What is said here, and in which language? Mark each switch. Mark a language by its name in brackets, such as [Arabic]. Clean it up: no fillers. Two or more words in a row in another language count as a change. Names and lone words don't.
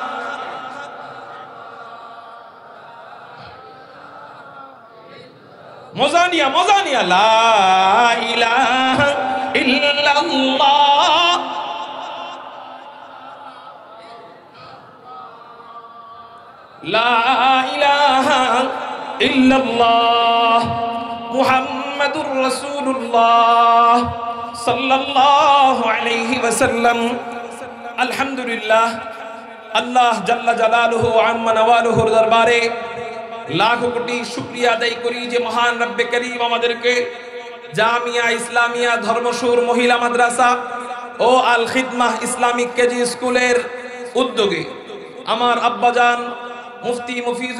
[Arabic] موزانیہ لا الہ الا اللہ لا الہ الا اللہ محمد رسول اللہ صلی اللہ علیہ وسلم الحمدللہ اللہ جل جلالہ عم نوالہ [Bangla] দরবারে লাখো কোটি শুকরিয়া আদায় করি যে মহান রব্বে করিম আমাদেরকে জামিয়া ইসলামিয়া ধর্মসুর মহিলা মাদ্রাসা ও আল খিদমাহ ইসলামিক কেজি স্কুলের উদ্যোগে আমার আব্বাজান মুফতি মুফিজুল